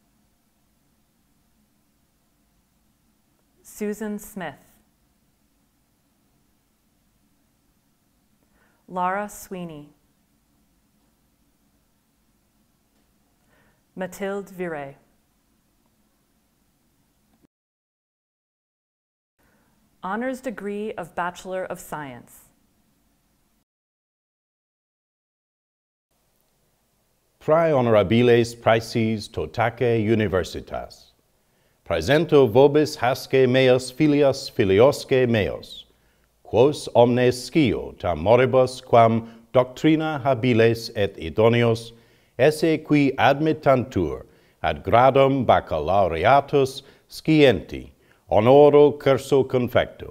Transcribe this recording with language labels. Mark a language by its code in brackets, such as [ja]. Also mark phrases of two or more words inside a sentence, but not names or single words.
[en] Susan Smith. Lara Sweeney. Mathilde Viré. Honors degree of Bachelor of Science. [la] Prae honorabiles praeses totaque universitas. Praesento vobis hasce meos filias filiosque meos, quos omnes scio tam moribus quam doctrina habiles et idoneos, esse qui admittantur ad gradum baccalaureatus scienti, honoro curso confecto.